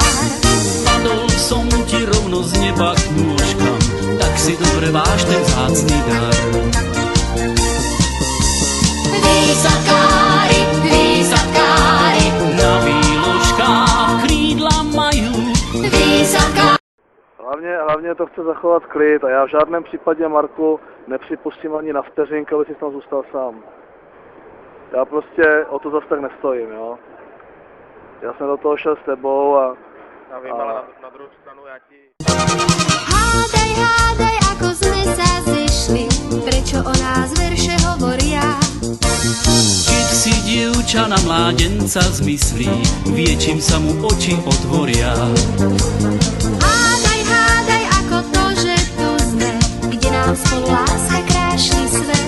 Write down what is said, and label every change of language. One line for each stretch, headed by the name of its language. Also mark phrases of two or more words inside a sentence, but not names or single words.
Slovak: Padol som ti rovno z neba k nôžkam, tak si dobre váž ten vzácny dar. Výsadkári, na výložkách krídla majú.
Czech: Hlavně to chce zachovat klid a já v žádném případě, Marku, nepřipustím ani na vteřinku, aby si tam zůstal sám. Já prostě o to zase tak nestojím, jo. Já jsem do toho šel s tebou a vím, ale na druhou stranu já ti...
Slovak: Hádaj, ako sme sa zišli, prečo o nás verše hovoria. Keď si dievča na mládenca zmyslí, vie, čím sa mu oči otvoria. Hádaj, ako to, že tu sme, kde nám spolu láska krášli svet.